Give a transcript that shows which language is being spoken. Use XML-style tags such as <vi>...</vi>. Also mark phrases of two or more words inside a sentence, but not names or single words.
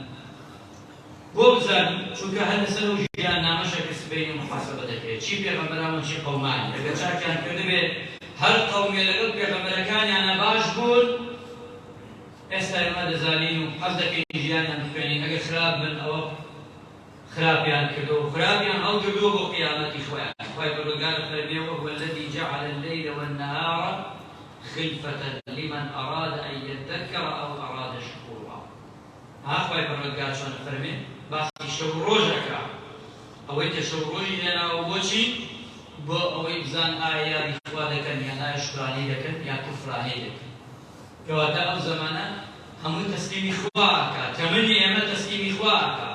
<ckb>بۆ بزانین چونکە هەر لەسەر ئەو ژیاننامەشە کە سبەی و محاسەبە دەکرێت، چی پێغەمبەران و چی قەومانی. ئەگەر چاکیان کردبێ هەر قەومێ لەگەڵ پێغەمبەرەکانیانە باش بوون، ئێستا ئێمە دەزانین و حەز دەکەین ژیانیان بخوێنین. ئەگەر خراپ بن ئەوە خراپیان کردو و خراپیان هەڵگردووە بۆ قیامەتی خۆیان. خۆی پەروەردگار فەرمێ</ckb> <ar>وهو الذي جعل الليل والنهار خلفة لمن أراد أن يذكر أو أراد شكورا.</ar> <ckb>ها خۆی پەروەردگار چۆن فەرمێ باسی شەو ڕۆژەکە، ئەوەی کە شەو ڕۆژی لێناوە بۆچی؟ بۆ ئەوەی بزان ئایا یادی خوا دەکەن یان ئایا شکرانەی دەکەن یان کوفرانەی دەکەن. کەواتە ئەو زەمانە هەموو تەسلیمی خوا ئەکات، تەمەنی ئێمە تەسلیمی خوا ئەکات.</ckb>